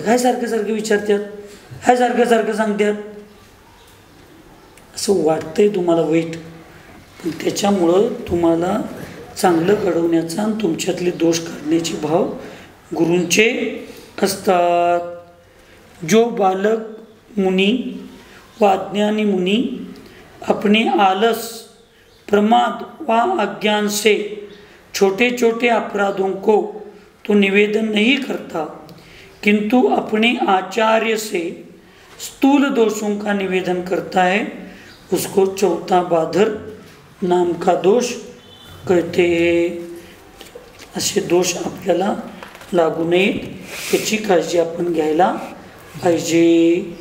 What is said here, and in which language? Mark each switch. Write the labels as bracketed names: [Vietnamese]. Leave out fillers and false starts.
[Marathi] काय सारखं सारखं विचारतात, काय सारखं सारखं सांगतात, असं वाटतंय तुम्हाला वाईट. पण त्याच्यामुळं तुम्हाला चांगलं घडवण्याचा आणि तुमच्यातले दोष काढण्याचे भाव गुरूंचे असतात. [Hindi] जो बालक मुनि व अज्ञानी मुनि अपने आलस, प्रमाद व अज्ञान से छोटे छोटे अपराधों को तो निवेदन नहीं करता, किंतु अपने आचार्य से स्थूल दोषों का निवेदन करता है, उसको चौथा बादर नाम का दोष कहते हैं. [Marathi] असे दोष आपल्याला लागू नयेत याची काळजी आपण घ्यायला पाहिजे.